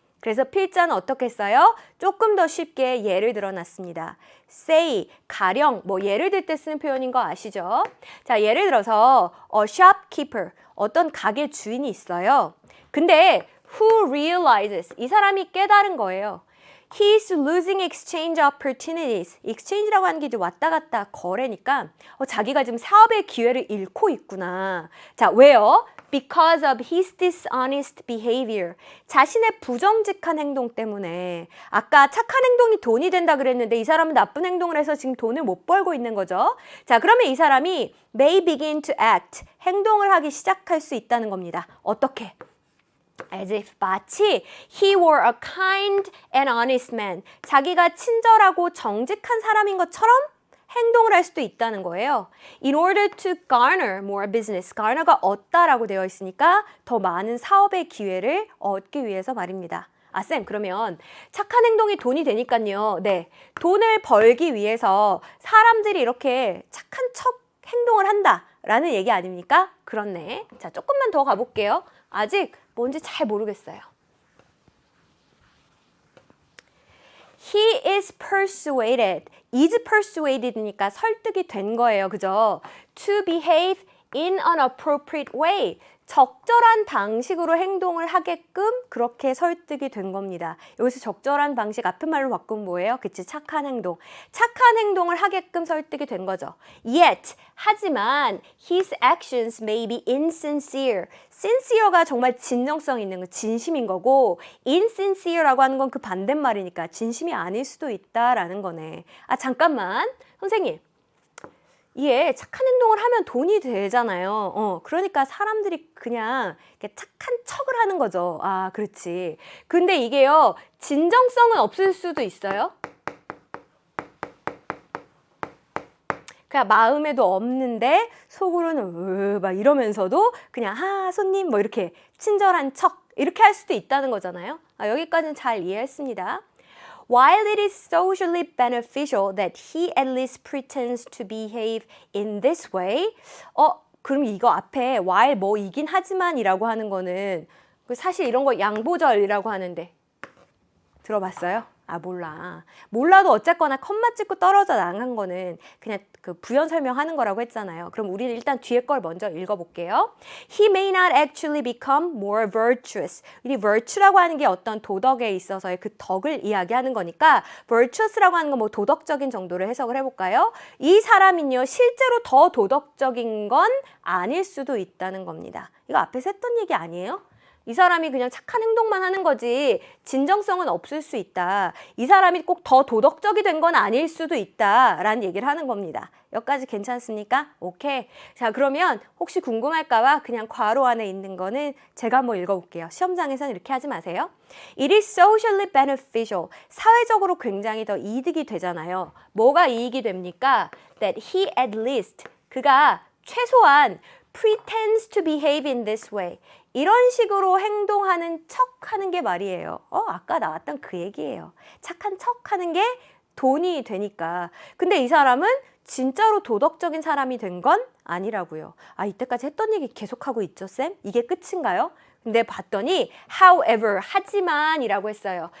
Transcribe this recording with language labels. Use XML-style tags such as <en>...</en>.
<ko>그래서 필자는 어떻게 써요? 조금 더 쉽게 예를 들어놨습니다. say, 가령, 뭐 예를 들 때 쓰는 표현인 거 아시죠? 자, 예를 들어서 shopkeeper, 어떤 가게 주인이 있어요. 근데</ko> <en>who realizes,</en> <ko>이 사람이 깨달은 거예요.</ko> <en>He's losing exchange opportunities.</en> <ko>exchange라고 하는 게 이제 왔다 갔다 거래니까 자기가 지금 사업의 기회를 잃고 있구나. 자, 왜요?</ko> <en>Because of his dishonest behavior.</en> <ko>자신의 부정직한 행동 때문에. 아까 착한 행동이 돈이 된다 그랬는데 이 사람은 나쁜 행동을 해서 지금 돈을 못 벌고 있는 거죠. 자, 그러면 이 사람이</ko> <en>may begin to act.</en> <ko>행동을 하기 시작할 수 있다는 겁니다. 어떻게?</ko> <en>as if</en> <ko>마치</ko> <en>he were a kind and honest man.</en> <ko>자기가 친절하고 정직한 사람인 것처럼 행동을 할 수도 있다는 거예요.</ko> <en>In order to garner more business.</en> <ko>garner가 얻다라고 되어 있으니까 더 많은 사업의 기회를 얻기 위해서 말입니다. 쌤, 그러면 착한 행동이 돈이 되니까요. 네, 돈을 벌기 위해서 사람들이 이렇게 착한 척 행동을 한다라는 얘기 아닙니까? 그렇네. 자, 조금만 더 가볼게요. 아직 뭔지 잘 모르겠어요.</ko> <en>He is persuaded. is persuaded니까</en> <ko>설득이 된 거예요. 그죠?</ko> <en>To behave in an appropriate way.</en> <ko>적절한 방식으로 행동을 하게끔 그렇게 설득이 된 겁니다. 여기서 적절한 방식 앞에 말로 바꾸면 뭐예요? 그치, 착한 행동. 착한 행동을 하게끔 설득이 된 거죠.</ko> <en>Yet,</en> <ko>하지만</ko> <en>his actions may be insincere.</en> <ko>sincere가 정말 진정성 있는 거, 진심인 거고 insincere라고 하는 건 그 반대말이니까 진심이 아닐 수도 있다라는 거네. 잠깐만. 선생님. 이게 착한 행동을 하면 돈이 되잖아요. 그러니까 사람들이 그냥 이렇게 착한 척을 하는 거죠. 그렇지. 근데 이게요, 진정성은 없을 수도 있어요. 그냥 마음에도 없는데 속으로는 막 이러면서도 그냥 손님 뭐 이렇게 친절한 척 이렇게 할 수도 있다는 거잖아요. 여기까지는 잘 이해했습니다.</ko> <en>While it is socially beneficial that he at least pretends to behave in this way,</en> <ko>그럼 이거 앞에 while 뭐이긴 하지만이라고 하는 거는 사실 이런 거 양보절이라고 하는데 들어봤어요? 아, 몰라도 어쨌거나 컴마 찍고 떨어져 나간 거는 그냥 그 부연 설명하는 거라고 했잖아요. 그럼 우리는 일단 뒤에 걸 먼저 읽어볼게요.</ko> <en>He may not actually become more virtuous.</en> <ko>이 virtue라고 하는 게 어떤 도덕에 있어서의 그 덕을 이야기하는 거니까 virtuous라고 하는 건 뭐 도덕적인 정도로 해석을 해볼까요? 이 사람은요, 실제로 더 도덕적인 건 아닐 수도 있다는 겁니다. 이거 앞에서 했던 얘기 아니에요? 이 사람이 그냥 착한 행동만 하는 거지 진정성은 없을 수 있다. 이 사람이 꼭 더 도덕적이 된 건 아닐 수도 있다라는 얘기를 하는 겁니다. 여기까지 괜찮습니까? 오케이. 자, 그러면 혹시 궁금할까 봐 그냥 괄호 안에 있는 거는 제가 한번 읽어볼게요. 시험장에서는 이렇게 하지 마세요.</ko> <en>It is socially beneficial.</en> <ko>사회적으로 굉장히 더 이득이 되잖아요. 뭐가 이익이 됩니까?</ko> <en>That he at least,</en> <ko>그가 최소한</ko> <en>pretends to behave in this way.</en> <ko>이런 식으로 행동하는 척 하는 게 말이에요. 아까 나왔던 그 얘기예요. 착한 척 하는 게 돈이 되니까. 근데 이 사람은 진짜로 도덕적인 사람이 된 건 아니라고요. 아, 이때까지 했던 얘기 계속하고 있죠, 쌤? 이게 끝인가요? 근데 봤더니 however, 하지만 이라고 했어요.</ko>